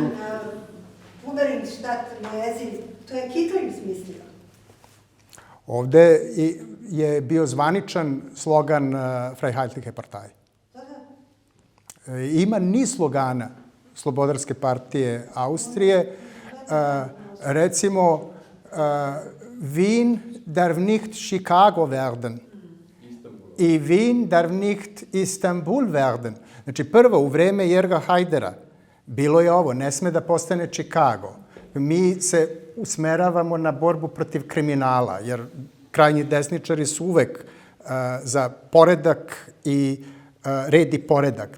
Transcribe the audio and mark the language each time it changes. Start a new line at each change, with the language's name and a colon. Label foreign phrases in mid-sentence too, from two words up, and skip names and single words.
Serbian: Uberingstadt na jezik, to je Hitler smislio. Ovde je bio zvaničan slogan Freiheitliche Partei. Ima niz slogana Slobodarske partije Austrije. Recimo,
German: Wien darf nicht Chicago werden. I Wien darf nicht Istanbul werden.
Serbian: Znači, prvo, u vreme Jerga Hajdera bilo je ovo, ne sme da postane Chicago. Mi se usmeravamo na borbu protiv kriminala, jer krajnji desničari su uvek za poredak i red i poredak.